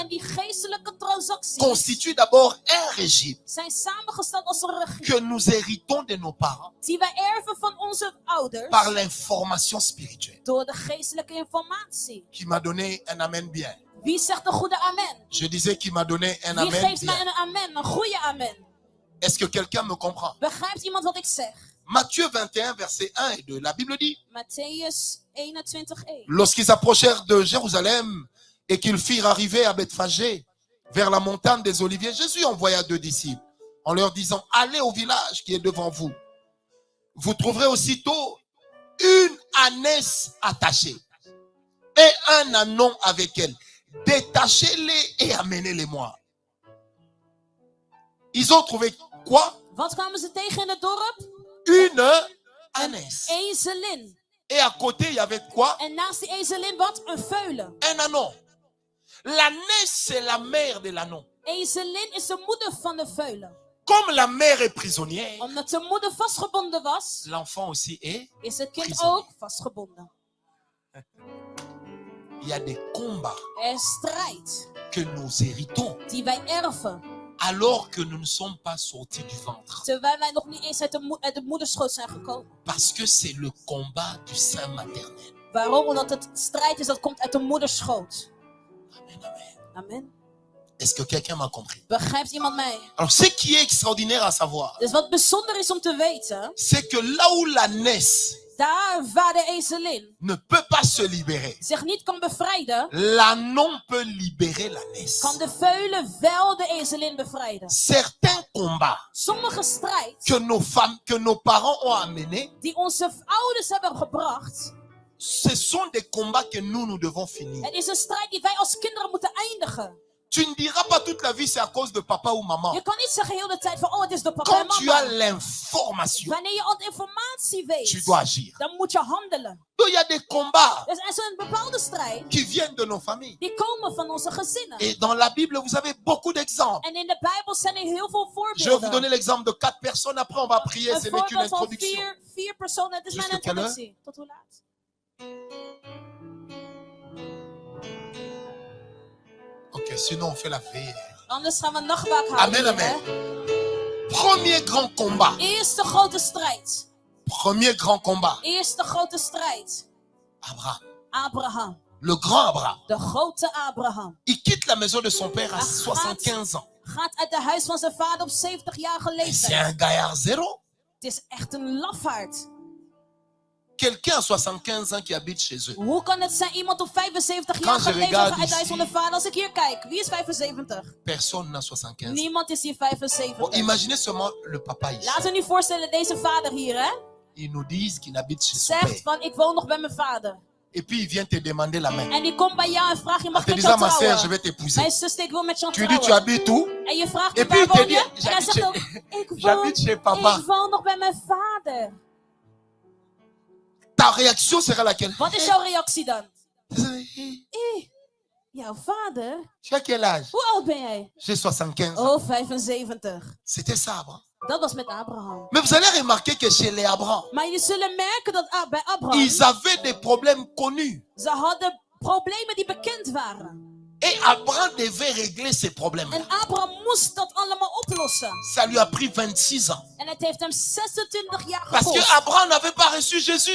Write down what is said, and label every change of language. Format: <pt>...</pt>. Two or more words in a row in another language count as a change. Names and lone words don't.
<nl>En die geestelijke transacties</nl> <fr>constituent d'abord un régime</fr> <nl>zijn samengesteld als een regie</nl> <fr>que nous héritons de nos parents</fr> <nl>die wij erven van onze ouders</nl> <fr>par l'information spirituelle.</fr> <nl>door de geestelijke informatie.</nl> <fr>Qui m'a donné un amen bien.</fr> <nl>Wie zegt een goede amen?</nl> <fr>Je disais qu'il m'a donné un</fr> <nl>Wie amen geeft mij</nl> <fr>bien.</fr> <nl>een amen, een goede amen?</nl> <fr>Est-ce que quelqu'un me comprend?</fr> <nl>Begrijpt iemand wat ik zeg?</nl> <fr>Matthieu 21, versets 1 et 2. La Bible dit,</fr> <nl>Matthäus 21:1.</nl> <fr>lorsqu'ils approchèrent de Jérusalem et qu'ils firent arriver à Bethphagée, vers la montagne des Oliviers, Jésus envoya 2 disciples en leur disant, allez au village qui est devant vous. Vous trouverez aussitôt une ânesse attachée et un ânon avec elle. Détachez-les et amenez-les-moi. Ils ont trouvé quoi?</fr> <nl>Wat kwamen ze tegen in het dorp?</nl> <fr>Une ânesse.</fr> <nl>Ezelin.</nl> <fr>Et à côté, il y avait quoi?</fr> <nl>En naast die ezelin wat? Een veulen.</nl> <fr>Un ânon. L'ânesse, c'est la mère de l'ânon.</fr> <nl>Ezelin is de moeder van de veulen.</nl> <fr>Comme la mère est prisonnière,</fr> <nl>Omdat de moeder vastgebonden was,</nl> <fr>l'enfant aussi est.</fr> <nl>is het kind</nl> <fr>Prisonnier.</fr> <nl>ook vastgebonden.</nl> <fr>Il y a des combats</fr> <nl>Er is strijd</nl> <fr>que nous héritons</fr> <nl>die wij erven,</nl> <fr>alors que nous ne sommes pas sortis du ventre.</fr> <nl>terwijl wij nog niet eens uit de moederschoot zijn gekomen.</nl> <fr>Parce que c'est le combat du sein maternel.</fr> <nl>Waarom? Omdat het strijd is dat komt uit de moederschoot.</nl> <fr>Amen, amen.</fr> <nl>Amen.</nl> <fr>Est-ce que quelqu'un m'a compris?</fr> <nl>Begrijpt iemand mij?</nl> <fr>Alors, ce qui est extraordinaire à savoir,</fr> <nl>Dus wat bijzonder is om te weten,</nl> <fr>c'est que là où l'ânesse</fr> <nl>daar waar de ezelin</nl> <fr>ne peut pas se libérer,</fr> <nl>zich niet kan bevrijden,</nl> <fr>l'ânon peut libérer l'ânesse.</fr> <nl>kan de veulen wel de ezelin bevrijden.</nl> <fr>Certains combats</fr> <nl>Sommige strijd</nl> <fr>que nos parents ont amenés,</fr> <nl>die onze ouders hebben gebracht,</nl> <fr>ce sont des combats que nous devons finir.</fr> <nl>het is een strijd die wij als kinderen moeten eindigen.</nl> <fr>Tu ne diras pas toute la vie c'est à cause de papa ou maman.</fr> <nl>Je kan niet zeggen heel de tijd van, oh, het is door papa en</nl> <fr>Quand tu as</fr> <nl>mama.</nl> <fr>l'information,</fr> <nl>Wanneer je al de informatie</nl> <fr>tu</fr> <nl>weet,</nl> <fr>dois agir.</fr> <nl>dan moet je handelen.</nl> <fr>Donc il y a des combats</fr> <nl>Dus er is een bepaalde strijd,</nl> <fr>qui viennent de nos familles.</fr> <nl>die komen van onze gezinnen.</nl> <fr>Et dans la Bible, vous avez beaucoup d'exemples.</fr> <nl>En in de Bijbel zijn er heel veel</nl> <fr>Je vais vous donner</fr> <nl>voorbeelden.</nl> <fr>l'exemple de 4 personnes. Après, on va prier.</fr> <nl>Een</nl> <fr>Ce n'est qu'une</fr> <nl>voorbeeld van</nl> <fr>introduction.</fr> <nl>vier personen. Het is mijn</nl> <fr>Jusqu'à quelle</fr> <nl>introductie. Tot hoe laat?</nl> <fr>Ok, sinon on fait la veille.</fr> <nl>Anders gaan we nachtwaak</nl> <fr>Amen,</fr> <nl>houden.</nl> <fr>amen.</fr> <nl>Hè?</nl> <fr>Premier grand combat.</fr> <nl>Eerste grote strijd.</nl> <fr>Premier grand combat.</fr> <nl>Eerste grote strijd.</nl> <fr>Abraham.</fr> <nl>Abraham.</nl> <fr>Le grand Abraham.</fr> <nl>De grote Abraham.</nl> <fr>Il quitte la maison de son père à 75 ans.</fr> <nl>Gaat uit de huis van zijn vader op 70-jarige</nl> <fr>Et c'est</fr> <nl>leeftijd.</nl> <fr>un gaillard zéro.</fr> <nl>Het is echt een lafaard.</nl> <fr>quelqu'un à 75 ans qui habite chez eux.</fr> <nl>Hoe kan het zijn iemand op 75</nl> <fr>Quand</fr> <nl>jaar</nl> <fr>je</fr> <nl>geleefd</nl> <fr>regarde</fr> <nl>heeft uit huis</nl> <fr>ici,</fr> <nl>van de vader? Als ik hier kijk, wie is 75?</nl> <fr>Personne n'a 75 ans.</fr> <nl>Niemand is hier Bon, 75.</nl> <fr>imaginez seulement le papa ici.</fr> <nl>Laten we nu voorstellen, deze vader hier, hè?</nl> <fr>Ils nous disent qu'il habite chez son</fr> <nl>Zegt</nl> <fr>père.</fr> <nl>van, ik woon nog bij mijn vader.</nl> <fr>Et puis il vient te demander la main.</fr> <nl>En die komt bij jou en vraagt je,</nl> <fr>En</fr> <nl>mag</nl> <fr>te</fr> <nl>ik met jou</nl> <fr>disant, ma soeur, je</fr> <nl>trouwen?</nl> <fr>vais t'épouser.</fr> <nl>Mijn zuster, ik wil met jou</nl> <fr>Tu lui dis, tu</fr> <nl>trouwen.</nl> <fr>habites où?</fr> <nl>En je vraagt</nl> <fr>Et</fr> <nl>hem,</nl> <fr>puis</fr> <nl>waar</nl> <fr>il te</fr> <nl>woon</nl> <fr>dit,</fr> <nl>je? En hij zegt ook,</nl> <fr>j'habite chez papa.</fr> <nl>ik woon nog bij mijn vader.</nl> <fr>Ta réaction sera laquelle?</fr> <nl>Wat is jouw reactie dan?</nl> <fr>Tu</fr> <nl>Jouw vader?</nl> <fr>as quel âge?</fr> <nl>Hoe oud ben jij?</nl> <fr>J'ai 75 ans.</fr> <nl>Oh, 75.</nl> <fr>C'était ça, Abraham.</fr> <nl>Dat was met Abraham.</nl> <fr>Mais vous allez remarquer que chez les Abraham,</fr> <nl>Maar jullie zullen merken dat bij Abraham,</nl> <fr>ils avaient des problèmes connus.</fr> <nl>ze hadden problemen die bekend waren.</nl> <fr>Et Abraham devait régler ces problèmes.</fr> <nl>En Abraham moest dat allemaal oplossen.</nl> <fr>Ça lui a pris 26 ans.</fr> <nl>En het heeft hem 26 jaar</nl> <fr>Parce que</fr> <nl>gekost.</nl> <fr>Abraham n'avait pas reçu Jésus.</fr>